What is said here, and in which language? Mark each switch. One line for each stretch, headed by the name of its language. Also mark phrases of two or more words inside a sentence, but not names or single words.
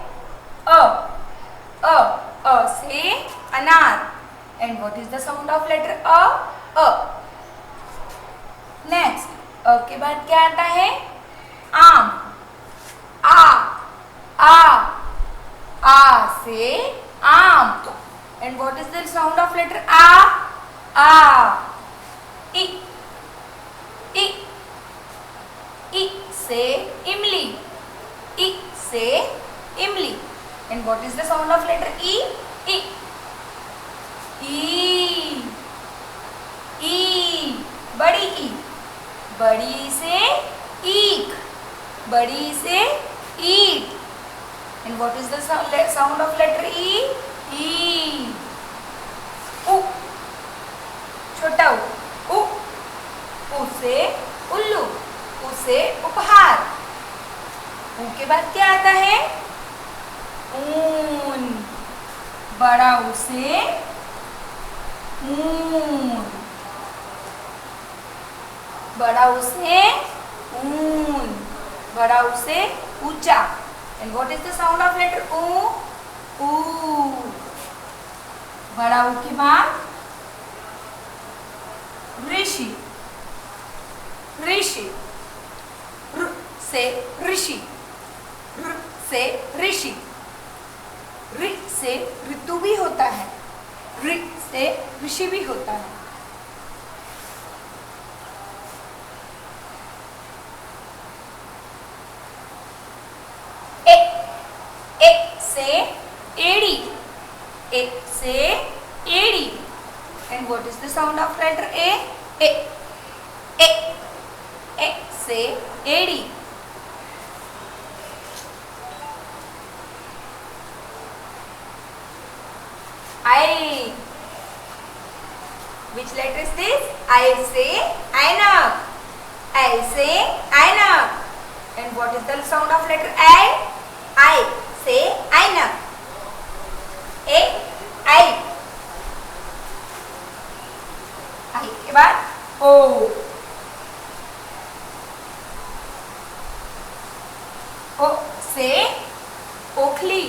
Hindi: अ से अनार।
English: And what is the sound of letter अ? नेक्स्ट,
Hindi: अ के बाद क्या आता है? आम। आ से आम।
English: And what is the sound of letter आ?
Hindi: इ से इमली। इ से इमली।
English: And what is the sound of letter ई?
Hindi: बड़ी ई। बड़ी से ईख। बड़ी से ईट।
English: And what is the sound of letter E? E. U.
Hindi: छोटा उ। उ से उल्लू। उ से उपहार। उ के बाद क्या आता है? ऊन। बड़ा ऊ से ऊन। बड़ा ऊ से ऊन। बड़ा ऊ से ऊंचा।
English: And what is the sound of letter U?
Hindi: बड़ा ऊ के बाद ऋषि। र से ऋषि। र से ऋषि। ऋ से ऋतु भी होता है। ऋ से ऋषि भी होता है। एक से एड़ी।
English: And what is the sound of letter ए?
Hindi: से एड़ी। आई।
English: Which letter is this? I
Hindi: से ऐनक। I से ऐनक।
English: And what is the sound of letter I
Hindi: से ऐनक। आई के बाद ओ। ओ से ओखली।